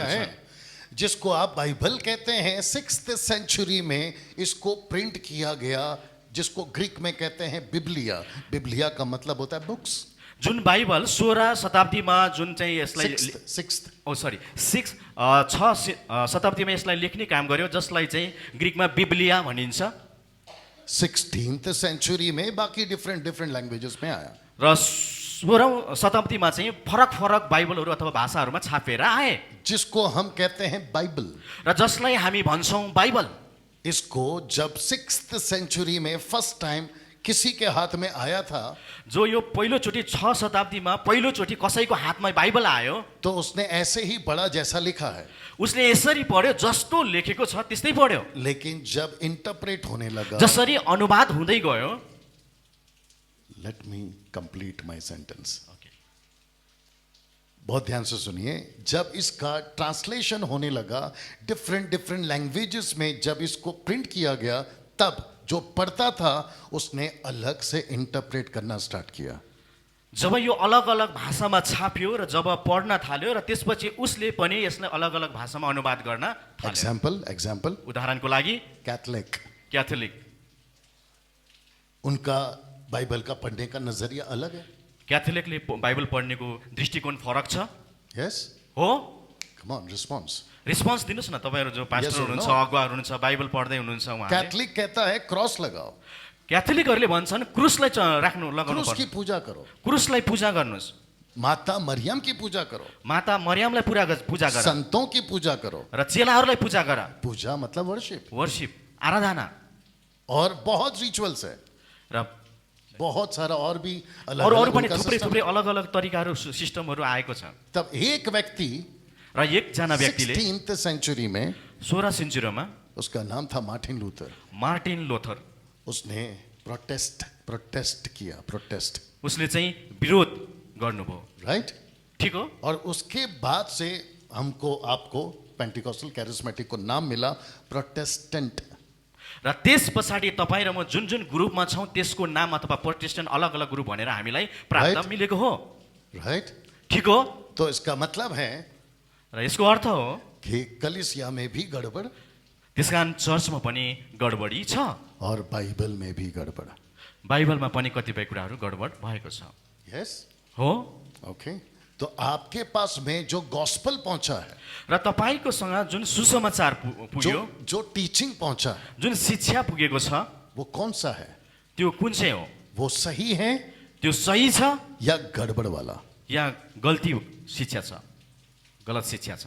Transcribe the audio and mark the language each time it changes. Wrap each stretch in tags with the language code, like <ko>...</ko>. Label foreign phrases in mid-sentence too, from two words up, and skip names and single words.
<hi>है</hi> <ne>छन्।</ne> <hi>जिसको आप बाइबल कहते हैं 6th सेंचुरी में इसको प्रिंट किया गया, जिसको ग्रीक में कहते हैं बिब्लिया। बिब्लिया का मतलब होता है बुक्स।</hi> <ne>जुन बाइबल 16 शताब्दीमा जुन चाहिँ यसलाई 6th ओ सरी 6 शताब्दीमा यसलाई लेख्ने काम गर्यो, जसलाई चाहिँ ग्रिकमा बिब्लिया भनिन्छ।</ne> <hi>16th सेंचुरी में बाकी</hi> <en>different languages</en> <hi>में आया।</hi> <ne>र 16औं शताब्दीमा चाहिँ फरक फरक बाइबलहरू अथवा भाषाहरूमा छापेर आए,</ne> <hi>जिसको हम कहते हैं बाइबल।</hi> <ne>र जसलाई हामी भन्छौँ बाइबल।</ne> <hi>इसको जब 6th सेंचुरी में</hi> <en>first time</en> <hi>किसी के हाथ में आया था,</hi> <ne>जो यो पहिलोचोटि 6 शताब्दीमा पहिलोचोटि कसैको हातमा बाइबल आयो,</ne> <hi>तो उसने ऐसे ही पढ़ा जैसा लिखा है।</hi> <ne>उसले यसरी पढ्यो, जस्तो लेखेको छ त्यस्तै पढ्यो।</ne> <hi>लेकिन जब इंटरप्रेट होने लगा,</hi> <ne>जसरी अनुवाद हुँदै गयो,</ne> <en>let me complete my sentence,</en> <hi>बहुत ध्यान से सुनिए। जब इसका ट्रांसलेशन होने लगा</hi> <en>different languages</en> <hi>में, जब इसको प्रिंट किया गया, तब जो पढ़ता था उसने अलग से इंटरप्रेट करना स्टार्ट किया।</hi> <ne>जब यो अलग अलग भाषामा छापियो र जब पढ्न थाल्यो, र त्यसपछि उसले पनि यसलाई अलग अलग भाषामा अनुवाद गर्न थाल्यो।</ne> <hi>एग्जाम्पल</hi> <ne>उदाहरणको लागि</ne> <hi>कैथलिक,</hi> <ne>क्याथोलिक,</ne> <hi>उनका बाइबल का पढ़ने का नजरिया अलग है।</hi> <ne>क्याथोलिकले बाइबल पढ्नेको दृष्टिकोण फरक छ।</ne> <hi>यस,</hi> <ne>हो,</ne> <en>come on, response.</en> <ne>रिस्पन्स दिनुहोस् न, तपाईँहरू जो पास्टर</ne> <en>Yes or</en> <ne>हुनुहुन्छ, no? अगुवाहरू हुनुहुन्छ, बाइबल पढ्दै हुनुहुन्छ, उहाँले</ne> <hi>कैथलिक कहता है क्रॉस लगाओ,</hi> <ne>क्याथोलिकहरूले भन्छन् क्रुसलाई लगाउनु</ne> <hi>क्रूस की</hi> <ne>पर्छ,</ne> <hi>पूजा करो,</hi> <ne>क्रुसलाई पूजा गर्नुहोस्,</ne> <hi>माता मरियम की पूजा करो,</hi> <ne>माता मरियमलाई पूजा गर,</ne> <hi>संतों की पूजा करो।</hi> <ne>र चेलाहरूलाई पूजा गर।</ne> <hi>पूजा मतलब वर्शिप,</hi> <ne>वर्शिप, आराधना,</ne> <hi>और बहुत रिचुअल्स है,</hi> <ne>र</ne> <hi>बहुत सारा और भी अलग</hi> <ne>अरू अलग पनि</ne> <hi>उनका</hi> <ne>थुप्रै</ne> <hi>system</hi> <ne>थुप्रै</ne> <hi>है।</hi> <ne>अलग अलग तरिकाहरू सिस्टमहरू आएको छ।</ne> <hi>तब एक व्यक्ति</hi> <ne>र एकजना व्यक्तिले</ne> <hi>16th सेंचुरी में,</hi> <ne>16 सेन्चुरीमा</ne> <hi>उसका नाम था मार्टिन लूथर,</hi> <ne>मार्टिन लोथर,</ne> <hi>उसने प्रोटेस्ट किया, प्रोटेस्ट,</hi> <ne>उसले चाहिँ विरोध गर्नुभयो।</ne> <hi>राइट।</hi> <ne>ठिक हो।</ne> <hi>और उसके बाद से हमको आपको</hi> <en>Pentecostal charismatic</en> <hi>को नाम मिला प्रोटेस्टेंट।</hi> <ne>र त्यस पछाडि तपाईँ र म जुन जुन ग्रुपमा छौँ त्यसको नाम अथवा प्रोटेस्टेन्ट अलग अलग ग्रुप भनेर हामीलाई प्राप्त Right. मिलेको हो।</ne> <hi>राइट।</hi> <ne>ठिक हो।</ne> <hi>तो इसका मतलब है</hi> <ne>र यसको अर्थ हो</ne> <hi>कि कलीसिया में भी गड़बड़</hi> <ne>त्यसकारण चर्चमा पनि गडबडी छ,</ne> <hi>और बाइबल में भी गड़बड़।</hi> <ne>बाइबलमा पनि कतिपय कुराहरू गडबड भएको छ।</ne> <hi>यस,</hi> <ne>हो।</ne> <hi>ओके। तो आपके पास में जो गॉस्पल पहुंचा है,</hi> <ne>र तपाईँकोसँग जुन सुसमाचार पुग्यो,</ne> <hi>जो टीचिंग पहुंचा है,</hi> <ne>जुन शिक्षा पुगेको छ,</ne> <hi>वो कौन सा है?</hi> <ne>त्यो कुन चाहिँ हो?</ne> <hi>वो सही है</hi> <ne>त्यो सही छ</ne> <hi>या गड़बड़ वाला?</hi> <ne>या गल्ती शिक्षा छ, गलत शिक्षा छ?</ne>